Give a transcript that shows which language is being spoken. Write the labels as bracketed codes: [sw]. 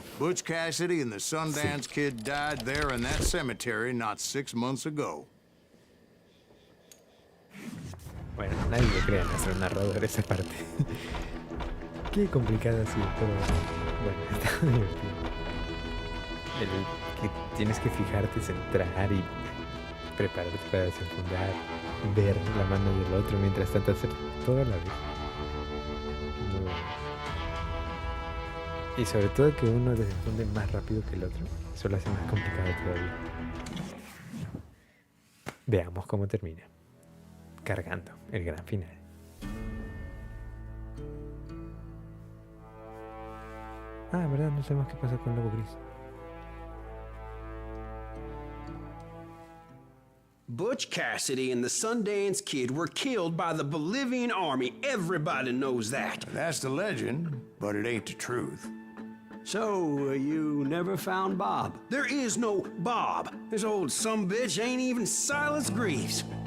[en] Butch Cassidy and the Sundance Kid died there in that cemetery not 6 months ago. [es] Bueno, nadie le crea a nuestro narrador esa parte. Qué complicado así, pero bueno, está divertido. El que tienes que fijarte, centrar y prepararte para desenfundar, ver la mano del otro, mientras tanto hacer todo a la vez. Muy bueno. Y sobre todo que uno desenfunde más rápido que el otro, eso lo hace más complicado todavía. Veamos cómo termina. Cargando el gran final. Ah, verdad, no sabemos qué pasó con Lobo Gris. [en] Butch Cassidy and the Sundance Kid were killed by the Bolivian army. Everybody knows that. That's the legend, but it ain't the truth. So, you never found Bob? There is no Bob. This old sumbitch ain't even Silas Greaves.